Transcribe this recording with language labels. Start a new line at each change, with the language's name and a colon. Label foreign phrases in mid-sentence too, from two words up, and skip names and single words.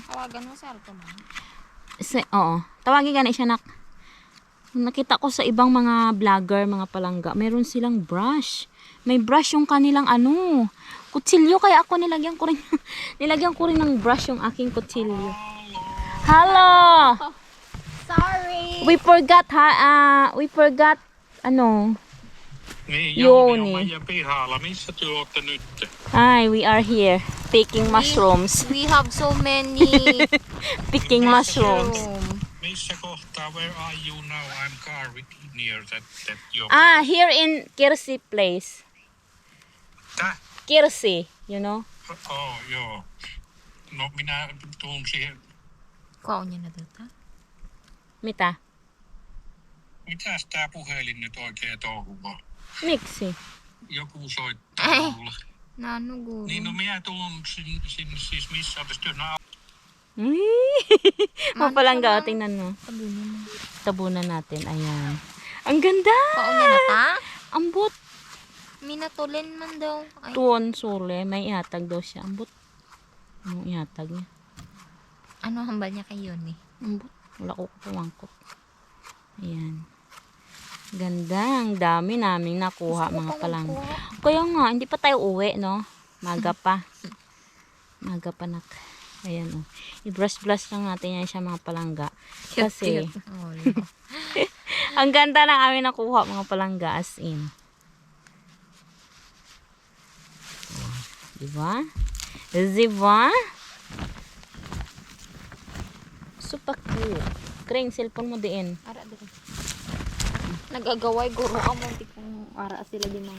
Hiligaynon: Tawagan mo sa Arto man. Oo. Tawagin gani siya nak.
Filipino: Nakita ko sa ibang mga vlogger, mga palangga. Mayroon silang brush. May brush yung kanilang ano. Kutsilyo. Kaya ako nilagyan ko rin ng brush yung aking kutsilyo.
English: Hello! Sorry! We forgot ano.
Finnish: Niin, Jouni. Jouni on meidän pihalla. Missä te ootte nyt?
English: Hi, we are here picking mushrooms. We have so many Picking mushrooms.
Finnish: Missä kohtaa?
English: Where are you now? I'm car near that your Here in Kirsi place.
Finnish: Tää?
English: Kirsi, you know?
Finnish: Oh, joo. No minä tuun siihen
Hiligaynon: Kuha niya na data.
Finnish: Mitä? Mitäs tää puhelin nyt oikein touhuu? Miksi? Joku soittaa mulle. Nano guru. Niin no minä tuun sinne siis missä olisi
Filipino: Mapalangga, tingnan mo. Tabunin mo. Tabunan natin, ayan. Ang ganda!
Hiligaynon: Kuha niya na ta? Ambot. Minatulin man daw. Ay, Tuon sule, may ihatag daw siya. Ambot. Anong ihatag niya? ano hambal niya kay Yoni? Ambot. Wala ko pumangkot. Ayan.
Filipino: Ganda. Ang dami naming nakuha, mga palangga. Kaya nga, hindi pa tayo uwi, no?
Hiligaynon: Maga pa. Maga pa nak. Ayan, oh.
Filipino: I-brush-brush lang natin yan siya, mga palangga. Kasi, Oh, ang ganda ng aming nakuha, mga palangga,
English: as in.
Filipino: Diba? Diba?
English: Super cute.
Hiligaynon: Kring, cellphone mo diin. ara din. Nagagaway guro ka mo kung ara sila di mga.